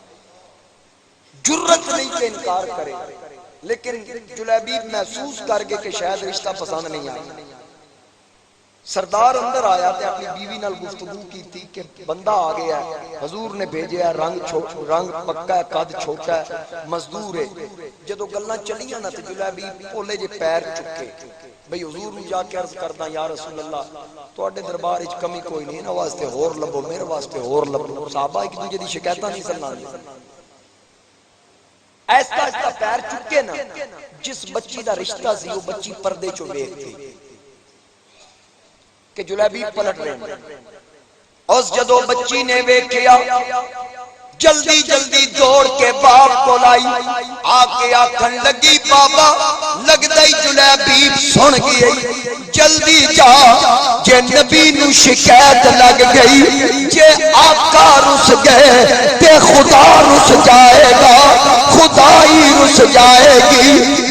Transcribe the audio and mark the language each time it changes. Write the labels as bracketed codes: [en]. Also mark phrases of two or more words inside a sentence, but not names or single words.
[ur] جرت نہیں کہ انکار کرے. لیکن جلیبیب محسوس کر کے کہ شاید رشتہ پسند نہیں آیا. [pa] سردار اندر آیا تے اپنی بیوی نال گفتگو کی تھی کہ بندہ آ گیا ہے, حضور نے بھیجیا ہے, رنگ پکا ہے, قد چھوٹا ہے, مزدور ہے. جدو گلاں چلیاں نا تے جلیبیب پولے جے پیر چکے, بھئی حضور نوں جا کے عرض کردا [ar] یا رسول اللہ [pa] تواڈے دربار وچ کمی کوئی نہیں, انہاں واسطے ہور لبو, میرے واسطے ہور لبو. صحابہ ایک دوجے دی شکایتاں نہیں سناندے. ایسا ایسا پیر چکے نا, جس بچی دا رشتہ سی وہ بچی پردے چوں ویکھدی کہ جلیبیب پلٹ رہے ہیں. اس جدو بچی نے ویکھیا جلدی جلدی دوڑ کے باپ کو لائی, آ کے آکھن لگی بابا لگدا ہی جلیبیب سن گئی, جلدی جا جے نبی نو شکایت لگ گئی, جے آقا رس گئے تے خدا رس جائے گا, خدا ہی رس جائے گی.